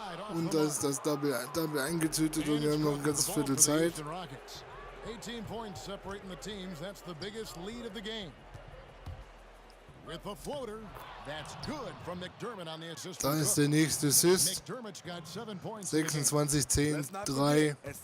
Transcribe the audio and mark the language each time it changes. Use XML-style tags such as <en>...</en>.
<de>Und da ist das Double eingetütet und wir haben noch ein ganzes Viertel Zeit.</de> <en>18 points separating the teams. That's the biggest lead of the game. With the floater, that's good from McDermott on the assist.</en> <de>Da ist der nächste Assist. 26, 10, 3.</de>